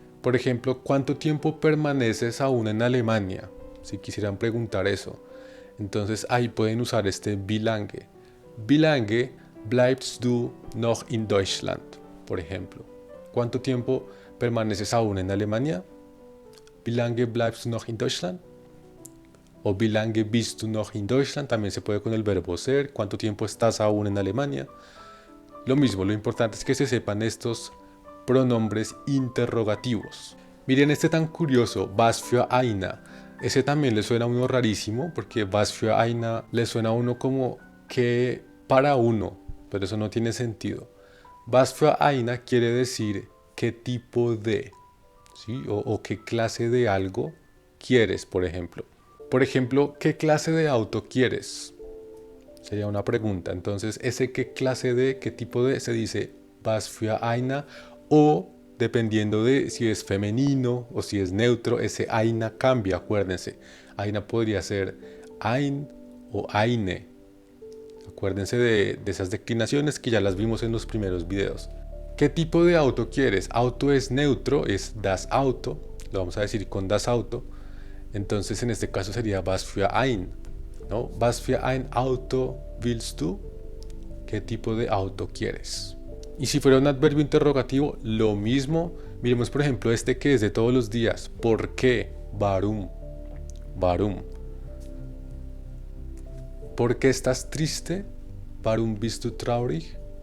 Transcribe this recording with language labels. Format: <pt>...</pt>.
<es>Por ejemplo, ¿cuánto tiempo permaneces aún en Alemania? Si quisieran preguntar eso. Entonces ahí pueden usar este wie lange.</es> <de>Wie lange bleibst du noch in Deutschland?</de> <es>Por ejemplo. ¿Cuánto tiempo permaneces aún en Alemania?</es> <de>Wie lange bleibst du noch in Deutschland? O wie lange bist du noch in Deutschland?</de> <es>También se puede con el verbo ser. ¿Cuánto tiempo estás aún en Alemania? Lo mismo, lo importante es que se sepan estos pronombres interrogativos. Miren este tan curioso, was für einer. Ese también le suena a uno rarísimo, porque was für einer le suena a uno como que para uno, pero eso no tiene sentido. Was für einer quiere decir qué tipo de, ¿sí? o qué clase de algo quieres, por ejemplo. Por ejemplo, ¿qué clase de auto quieres? Sería una pregunta. Entonces, ese qué clase de, qué tipo de, se dice was für einer, o dependiendo de si es femenino o si es neutro, ese einer cambia, acuérdense. Einer podría ser ein o eine. Acuérdense de esas declinaciones que ya las vimos en los primeros videos. ¿Qué tipo de auto quieres? Auto es neutro, es das Auto. Lo vamos a decir con das Auto. Entonces en este caso sería was für ein, ¿no?</es> <de>Was für ein Auto willst du?</de> <es>¿Qué tipo de auto quieres? Y si fuera un adverbio interrogativo, lo mismo. Miremos por ejemplo este que es de todos los días. ¿Por qué? Warum. Warum. ¿Por qué estás triste?</es> <de>Warum bist du traurig?</de>